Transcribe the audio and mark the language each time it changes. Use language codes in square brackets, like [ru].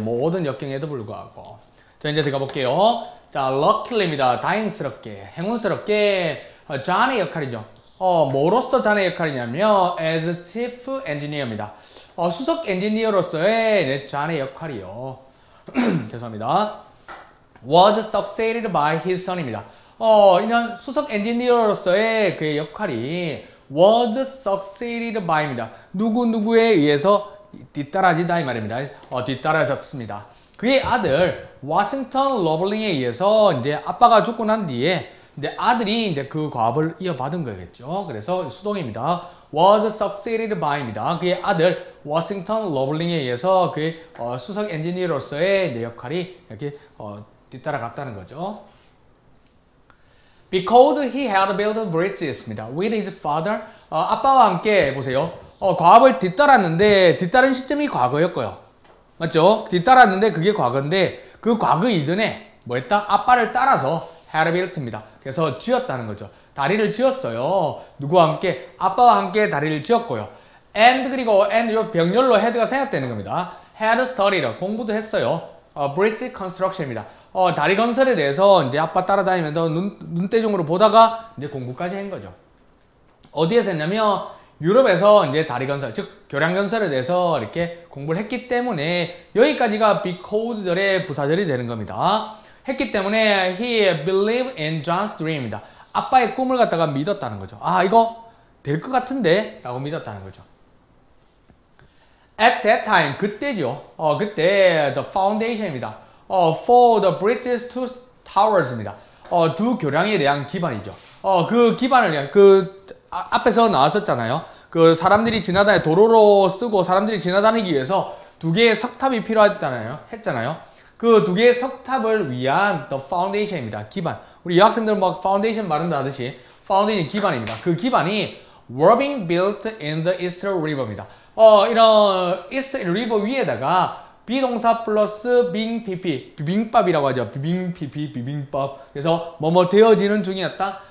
[ko] 모든 역경에도 불구하고. 자, 이제 들어가 볼게요. 자, luckily입니다. 다행스럽게, 행운스럽게, John의 역할이죠. 뭐로서 John의 역할이냐면, [en] as chief engineer [ko] 입니다. 수석 엔지니어로서의 John의 역할이요. 죄송합니다. [en] was succeeded by his son입니다. [ko] 이런 수석 엔지니어로서의 그의 역할이 [en] was succeeded by [ko] 입니다. 누구누구에 의해서 뒤따라지다 이 말입니다. 뒤따라졌습니다. 그의 아들 워싱턴 러블링에 의해서 이제 아빠가 죽고 난 뒤에 이제 아들이 이제 그 과업을 이어받은 거겠죠. 그래서 수동입니다. [en] was succeeded by입니다. [ko] 그의 아들 워싱턴 러블링에 의해서 그의 수석 엔지니어로서의 이제 역할이 이렇게 뒤따라갔다는 거죠. [en] Because he had built bridges입니다. With his father. [ko] 아빠와 함께 보세요. 과업을 뒤따랐는데 뒤따른 시점이 과거였고요. 맞죠? 뒤따랐는데 그게 과거인데 그 과거 이전에 뭐 했다? 아빠를 따라서 [en] had built [ko] 입니다. 그래서 지었다는 거죠. 다리를 지었어요. 누구와 함께? 아빠와 함께 다리를 지었고요. And 그리고 and 요 병렬로 had가 생략되는 겁니다. [en] had studied [ko] 공부도 했어요. [en] bridge construction입니다. [ko] 다리 건설에 대해서 이제 아빠 따라다니면서 눈대중으로 보다가 이제 공부까지 한 거죠. 어디에서 했냐면 유럽에서 이제 다리 건설, 즉 교량 건설에 대해서 이렇게 공부를 했기 때문에 여기까지가 because절의 부사절이 되는 겁니다. 했기 때문에 [en] he believed in John's dream입니다. [ko] 아빠의 꿈을 갖다가 믿었다는 거죠. 아, 이거 될 것 같은데? 라고 믿었다는 거죠. [en] At that time, [ko] 그때죠. 그때 [en] the foundation입니다. For the bridges to towers입니다. [ko] 두 교량에 대한 기반이죠. 그 기반을 위한, 앞에서 나왔었잖아요. 그 사람들이 지나다니, 도로로 쓰고 사람들이 지나다니기 위해서 두 개의 석탑이 했잖아요. 그 두 개의 석탑을 위한 [en] the foundation [ko] 입니다. 기반. 우리 여학생들 막 foundation 말한다 하듯이, foundation 기반입니다. 그 기반이 [en] were being built in the Eastern River입니다. [ko] 이런 East River 위에다가 비동사 플러스 being pp, 비빔밥이라고 하죠. 비빔밥. 그래서 뭐뭐 되어지는 중이었다.